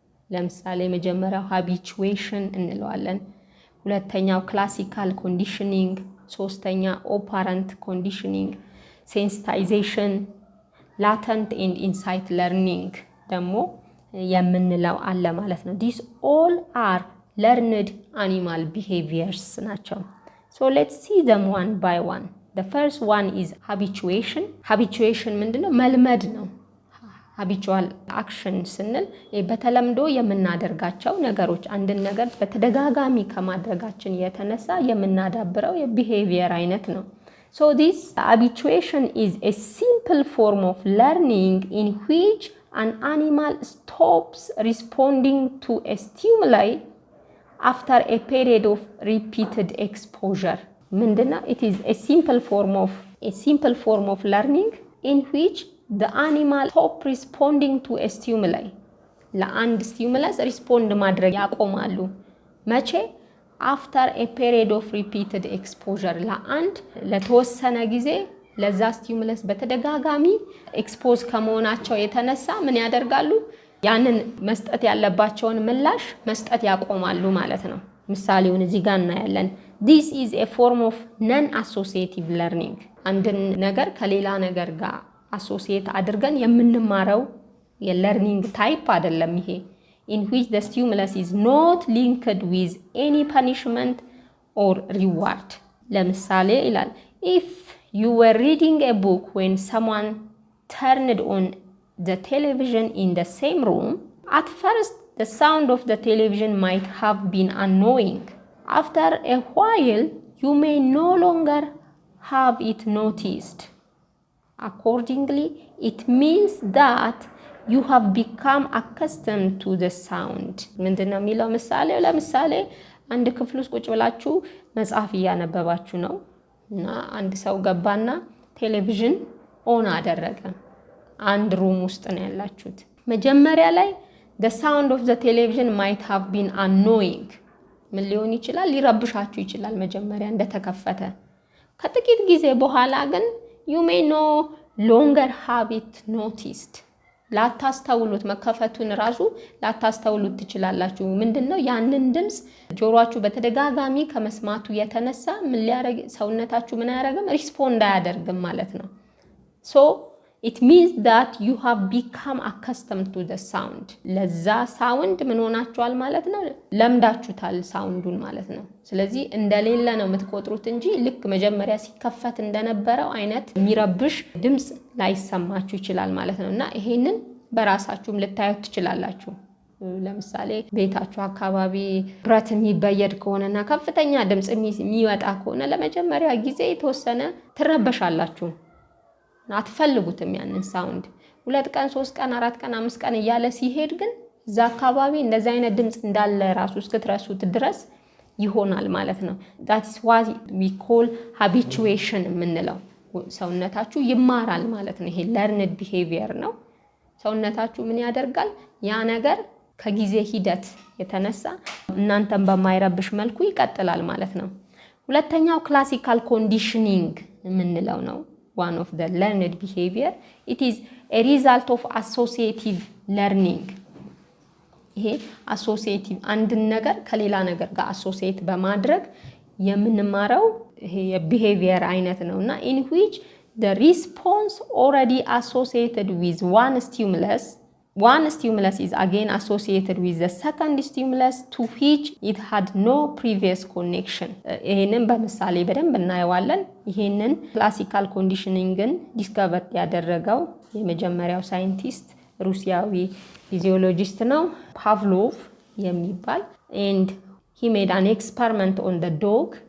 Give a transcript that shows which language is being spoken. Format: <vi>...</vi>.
<am>ለምሳሌ መጀመሪያው</am> <en>habituation</en> <am>እንለዋለን፣ ሁለተኛው</am> <en>classical conditioning፣</en> <am>ሶስተኛ</am> <en>operant conditioning፣ sensitization፣ latent and insight learning</en> <am>ደግሞ የምንለው አለ ማለት ነው።</am> <en>these all are learned animal behaviors</en> <am>ናቸው።</am> <en>so let's see them one by one. the first one is habituation. habituation</en> <am>ምንድነው? መልመድ ነው።</am> <en>habitual action</en> <am>ስንል በተለምዶ የምናደርጋቸው ነገሮች አንድን ነገር በተደጋጋሚ ከማድረጋችን የተነሳ የምናዳብረው የቢሄቪየር አይነት ነው።</am> <en>so this habituation is a simple form of learning in which an animal stops responding to a stimuli after a period of repeated exposure.</en> <am>ምንድነው?</am> <en>it is a simple form of learning in which the animal stop responding to a stimuli.</en> <am>ለአንድ stimulus respond ማድረግ ያቆማሉ። መቼ?</am> <en>after a period of repeated exposure.</en> <am>ለተወሰነ ጊዜ ለዛ stimulus በተደጋጋሚ ኤክስፖዝ ከመሆናቸው የተነሳ ምን ያደርጋሉ? ያንን መስጠት ያለባቸውን ምላሽ መስጠት ያቆማሉ ማለት ነው። ምሳሌውን እዚህ ጋር እናያለን።</am> <en>this is a form of non-associative learning.</en> <am>አንድን ነገር ከሌላ ነገር ጋር አሶሲየት አድርገን የምንማረው የለርኒንግ ታይፕ አይደለም ይሄ።</am> <en>in which the stimulus is not linked with any punishment or reward.</en> <am>ለምሳሌ ይላል</am> <en>if you were reading a book when someone turned on the television in the same room, at first the sound of the television might have been annoying. After a while you may no longer have it noticed. Accordingly, it means that you have become accustomed to the sound.</en> <am>ምንድነው የሚለው ምሳሌ? ለምሳሌ አንድ ክፍል ውስጥ ቁጭ ብላችሁ መጽሐፍ እያነበባችሁ ነው እና አንድ ሰው ገባና ቴሌቪዥን ኦን አደረገ። አንድ ሩም ውስጥ ነው ያላችሁት። መጀመሪያ ላይ</am> <en>the sound of the television might have been annoying.</en> <am>ምን ሊሆን ይችላል? ሊረብሻችሁ ይችላል መጀመሪያ እንደተከፈተ። ከጥቂት ጊዜ በኋላ ግን</am> <en>you may no longer have it noticed.</en> <am>ላታስተውሉት መከፈቱን ራሱ ላታስተውሉት ትችላላችሁ። ምንድነው? ያንን ድምጽ ጆሮአችሁ በተደጋጋሚ ከመስማቱ የተነሳ ምን ሊያረግ ሰውነታችሁ ምን ያረጋም? ሪስፖንድ አያደርግም ማለት ነው።</am> <en>so it means that you have become accustomed to the sound.</en> <am>ለዛ ሳውንድ ምን ሆናችኋል ማለት ነው? ለምዳችሁታል ሳውንዱን ማለት ነው። ስለዚህ እንደሌለ ነው የምትቆጥሩት እንጂ ልክ መጀመሪያ ሲከፈት እንደነበረው አይነት የሚረብሽ ድምጽ ላይሰማችሁ ይችላል ማለት ነው። እና ይሄንን በራሳችሁም ልታዩት ትችላላችሁ። ለምሳሌ ቤታችሁ አካባቢ ብረት የሚበየድ ከሆነና ከፍተኛ ድምጽ የሚወጣ ከሆነ ለመጀመሪያ ጊዜ የተወሰነ ትረበሻላችሁ። አትፈልጉትም ያንን ሳውንድ። 2 ቀን 3 ቀን 4 ቀን 5 ቀን እያለ ሲሄድ ግን እዛ አካባቢ እንደዚህ አይነት ድምጽ እንዳለ ራሱ እስክትረሱት ድረስ ይሆናል ማለት ነው።</am> <en>that is what we call habituation</en> <am>የምንለው። ሰውነታችሁ ይማራል ማለት ነው። ይሄ learned behavior ነው። ሰውነታችሁ ምን ያደርጋል? ያ ነገር ከጊዜ ሂደት የተነሳ እናንተን በማይረብሽ መልኩ ይቀጥላል ማለት ነው። ሁለተኛው classical conditioning የምንለው ነው።</am> <en>one of the learned behavior. it is a result of associative learning.</en> <am>ይሄ associative አንድ ነገር ከሌላ ነገር ጋር associate በማድረግ የምንማረው ይሄ የbehavior አይነት ነውና</am> <en>in which the response already associated with one stimulus one stimulus is again associated with the second stimulus to which it had no previous connection.</en> <am>ይሄንን በምሳሌ በደንብ እናየዋለን። ይሄንን ክላሲካል ኮንዲሽኒንግን ዲስከቨር ያደረገው የመጀመሪያው ሳይንቲስት ሩሲያዊ ፊዚዮሎጂስት ነው ፓቭሎቭ የሚባል</am> <en>and he made an experiment on the dog.</en>